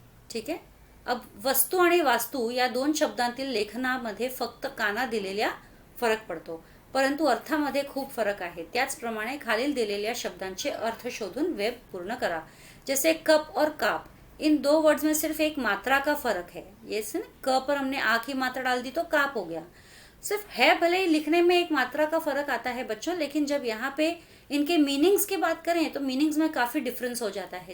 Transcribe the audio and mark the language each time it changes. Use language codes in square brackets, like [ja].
[hi] ठीक है. [mr] अब वस्तू आणि वास्तू या 2 शब्दांतील लेखनामध्ये फक्त काना दिलेल्या फरक पडतो, परंतु अर्थामध्ये खूप फरक आहे. त्याचप्रमाणे खालील दिलेल्या शब्दांचे अर्थ शोधून वेब पूर्ण करा. [hi] जैसे कप और काप, इन 2 वर्ड्स में सिर्फ एक मात्रा का फर्क है. ये क पर हमने आ की मात्रा डाल दी तो काप हो गया. सिर्फ है, भले ही लिखने में एक मात्रा का फर्क आता है बच्चों, लेकिन जब यहाँ पे इनके मीनिंग्स की बात करें तो मीनिंग्स में काफी डिफरेंस हो जाता है.